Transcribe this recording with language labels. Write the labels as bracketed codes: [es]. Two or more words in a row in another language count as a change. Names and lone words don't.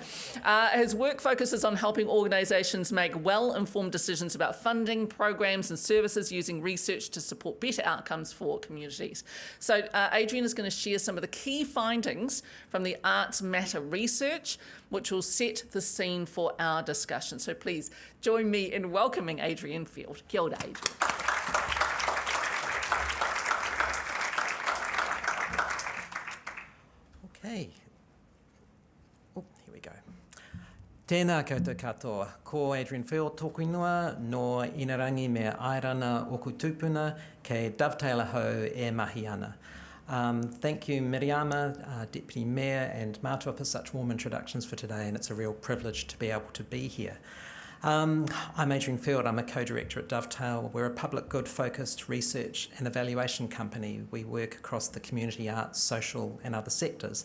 [en] His work focuses on helping organisations make well-informed decisions about funding, programs and services using research to support better outcomes for communities. So Adrian is going to share some of the key findings from the Arts Matter research, which will set the scene for our discussion. So please join me in welcoming Adrian Field. Kia ora, Adrian. Okay. Oh, here we go. [mi] Tēnā koutou katoa. Ko Adrian Field tōku ingoa no Inarangi me Airana oku tūpuna kei Dovetail ahau e mahi ana. [en] Thank you, Miriama, Deputy Mayor and Mātua for such warm introductions for today, and it's a real privilege to be able to be here. I'm Adrian Field. I'm a co-director at Dovetail. We're a public good-focused research and evaluation company. We work across the community, arts, social and other sectors.